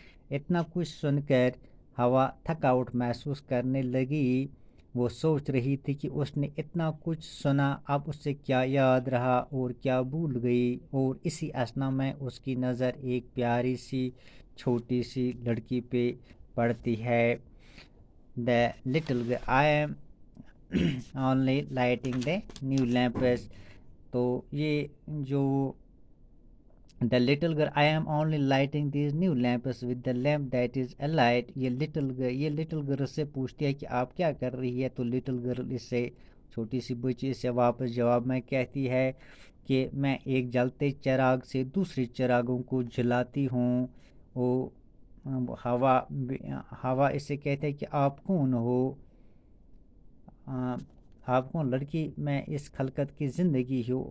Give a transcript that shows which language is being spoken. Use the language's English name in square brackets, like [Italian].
[Urdu] اتنا کچھ سن کر ہوا تھکاوٹ محسوس کرنے لگی. وہ سوچ رہی تھی کہ اس نے اتنا کچھ سنا، اب اس سے کیا یاد رہا اور کیا بھول گئی. اور اسی اثنا میں اس کی نظر ایک پیاری سی چھوٹی سی لڑکی پہ پڑتی ہے. [English] The little girl, I am only lighting the new lamps. [Urdu] تو یہ جو [English] The little girl, I am only lighting these new lamps with the lamp that is alight. [Urdu] یہ little girl سے پوچھتی ہے کہ آپ کیا کر رہی ہے، تو little girl اس سے چھوٹی سی بچی سے واپس جواب میں کہتی ہے کہ میں ایک جلتے چراغ سے دوسرے چراغوں کو جلاتی ہوں. وہ ہوا ہوا اس سے کہتے ہیں کہ آپ کون ہو، آپ کون لڑکی، میں اس خلقت کی زندگی ہوں.